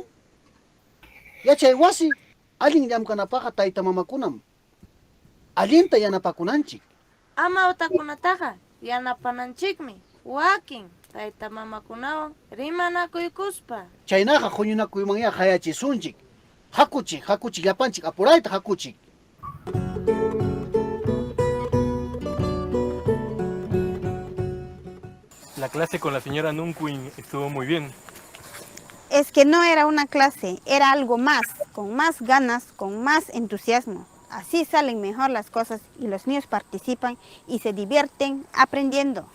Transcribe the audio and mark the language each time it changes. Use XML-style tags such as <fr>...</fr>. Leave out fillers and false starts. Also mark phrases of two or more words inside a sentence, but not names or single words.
<qu>Yachay wasi allin llamkanapaqa tayta mamakunam allinta yanapakunanchik. Ama utakunataqa yanapananchikmi, wakin tayta mamakunawan rimanakuykuspa. Chaynaqa huñunakuymanña hayachisunchik. Hakuchik llapanchik apurayta hakuchik.</qu> <es>La clase con la señora Nunquin estuvo muy bien. Es que no era una clase, era algo más, con más ganas, con más entusiasmo. Así salen mejor las cosas y los niños participan y se divierten aprendiendo.</es>